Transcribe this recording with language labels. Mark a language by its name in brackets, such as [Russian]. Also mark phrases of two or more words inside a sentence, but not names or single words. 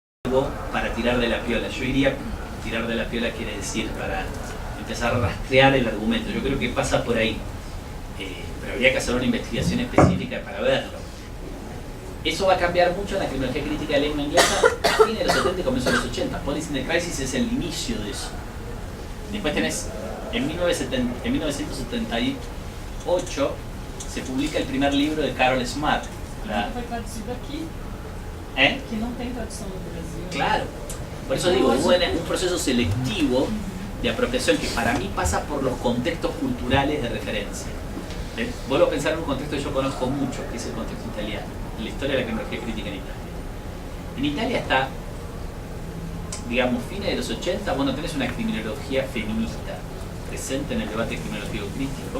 [Spanish] para tirar de la piola. Yo iría, tirar de la piola quiere decir para empezar a rastrear el argumento. Yo creo que pasa por ahí. Pero habría que hacer una investigación específica para verlo. Eso va a cambiar mucho en la criminología crítica de lengua inglesa a fines de los 70 y comienzos de los 80. Policy in the Crisis es el inicio de eso. Después tenés, en 1978 se publica el primer libro de Carol Smart. [Portuguese] Foi traduzido aqui, [Spanish] ¿Eh? [Portuguese] que não tem tradução no Brasil. [Spanish] Claro. Por eso digo, hubo un proceso selectivo de apropiación que para mí pasa por los contextos culturales de referencia. Vuelvo a pensar en un contexto que yo conozco mucho, que es el contexto italiano, la historia de la criminología crítica en Italia. En Italia está, digamos, fines de los 80, bueno, tenés una criminología feminista presente en el debate criminológico crítico.